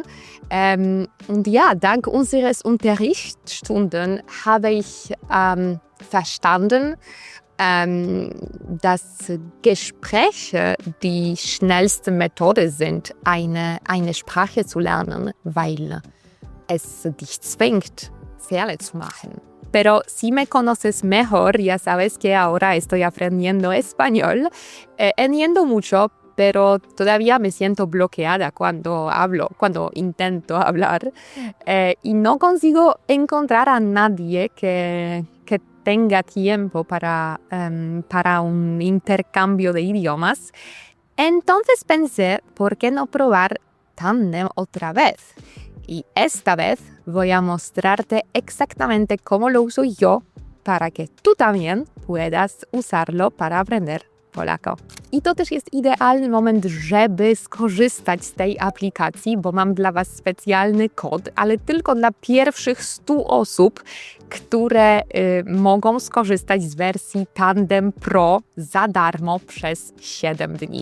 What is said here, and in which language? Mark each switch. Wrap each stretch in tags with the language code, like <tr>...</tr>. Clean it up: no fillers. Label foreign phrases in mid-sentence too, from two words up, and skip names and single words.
<de>Und ja, dank unseres Unterrichtsstunden habe ich verstanden, dass Gespräche die schnellste Methode sind, eine Sprache zu lernen, weil es dich zwingt, Fehler zu machen.</de> <es>Pero si me conoces mejor, ya sabes que ahora estoy aprendiendo español. Entiendo mucho, pero todavía me siento bloqueada cuando intento hablar. Y no consigo encontrar a nadie que tenga tiempo para un intercambio de idiomas. Entonces pensé, ¿por qué no probar Tandem otra vez. Y esta vez voy a mostrarte exactamente cómo lo uso yo para que tú también puedas usarlo para aprender polaco.</es> <pl>I to też jest idealny moment, żeby skorzystać z tej aplikacji, bo mam dla Was specjalny kod, ale tylko dla pierwszych 100 osób, które mogą skorzystać z wersji Tandem Pro za darmo przez 7 dni.</pl>